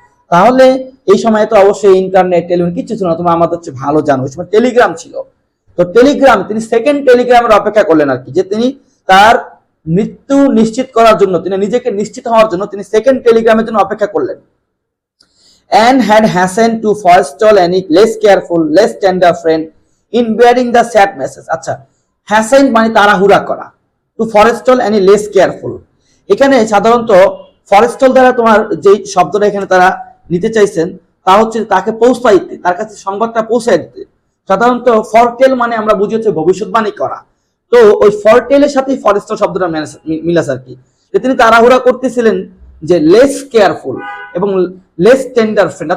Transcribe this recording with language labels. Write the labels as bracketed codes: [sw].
[bn] তাহলে এই সময়ে তো অবশ্যই ইন্টারনেট টেলিফোন কিছু ছিল না, তোমরা আমাদের হচ্ছে ভালো জানো, ওই সময় টেলিগ্রাম ছিল। তো টেলিগ্রাম তিনি সেকেন্ড টেলিগ্রামের অপেক্ষা করলেন আর কি, যে তিনি তার মৃত্যু নিশ্চিত করার জন্য তিনি নিজেকে নিশ্চিত হওয়ার জন্য তিনি সেকেন্ড টেলিগ্রামের জন্য অপেক্ষা করলেন। [en] And had hastened to forestall any less careful, less tender friend in bearing the sad message. [bn] আচ্ছা, hasten মানে তাড়াহুড়া করা, [en] to forestall any less careful, [bn] এখানে সাধারণত ফরেস্টল দ্বারা তোমার যে শব্দটা এখানে তারা নিতে চাইছেন তা হচ্ছে তাকে পৌঁছাইতে, তার কাছে সংবাদটা পৌঁছাই দিতে। সাধারণত ফরটেল মানে আমরা বুঝি হচ্ছে ভবিষ্যৎবাণী করা, তো ওই ফরটেলের সাথে ফরেস্টল শব্দটা মিলাস আর কি, যে তিনি তাড়াহুড়া করতেছিলেন যে লেস কেয়ারফুল এবং [en] Less tender friend.